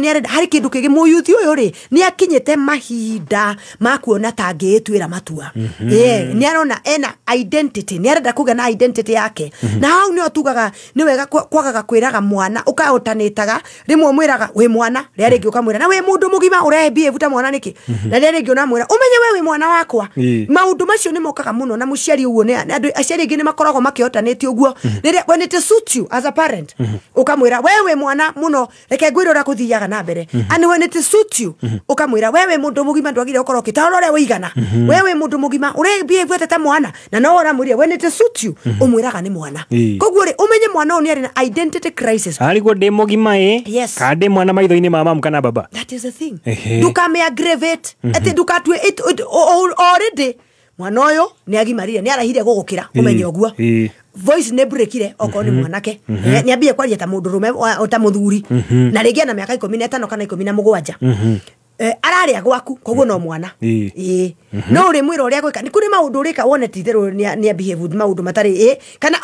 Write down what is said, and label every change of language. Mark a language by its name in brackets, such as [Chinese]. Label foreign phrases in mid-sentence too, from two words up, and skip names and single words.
[Kikuyu] nĩ arenda harĩ kĩndũ kĩngĩ mũyuthi ũyũ rĩ nĩ akinyĩte mahinda ma kuona ta angĩĩtuĩra matua nĩ arona ena identity nĩ arenda kũgĩa na identity yake na hau nĩo tugaga nĩ wega kwagaga kwĩraga mwana ũkaũtanĩtaga rĩmwe mwĩraga wĩ mwana rĩrĩa rĩngĩ ũkamwĩra na wĩ mũndũ mũgima ũrebie ta mwana nĩkĩ na rĩrĩa rĩngĩ ũnamwĩra ũmenye we wĩ mwana wakwa maũndũ macio nĩ mokaga mũno na mũciari ũguo nĩ andũ aciari aingĩ nĩ makoragwo makĩhotanĩtie ũguo rĩrĩa [English] when it suits you as a parent [Kikuyu] ukamwĩra wewe mwana mũno reke ngwĩre ũrĩa gũthiaga na mbere [English] and when it suits you [Kikuyu] ukamwĩra wewe mũndũ mũgima ndwagire ũkorwo ũkĩtaũra ũrĩa ũigana wewe mũndũ mũgima ũrĩa ta mwana na no ũramwĩria [English] when it suits you [Kikuyu] ũmwĩraga nĩ mwana koguo rĩ ũmenye mwana ũyũ nĩ arĩ na [English] identity crisis [Kikuyu] arĩguo ndĩ mũgima kana ndĩ mwana maitho-inĩ ma mamu kana baba. [English] That is the thing. [Kikuyu] Ndukame aggravate ati ndukatue already mwana ũyũ nĩ agimarire nĩ arahire gũgũkĩra ũmenye ũguo voice nĩ breakire okorwo nĩ mwanake nĩ ambie kwaria ta mũndũ rũme ta mũthuri na rĩngĩ na mĩaka 15 kana 17 ararĩa gwaku koguo no mwana no uri mwira uria gwika ni kuri maundu urika wone titherũ ni behave maundu matari kana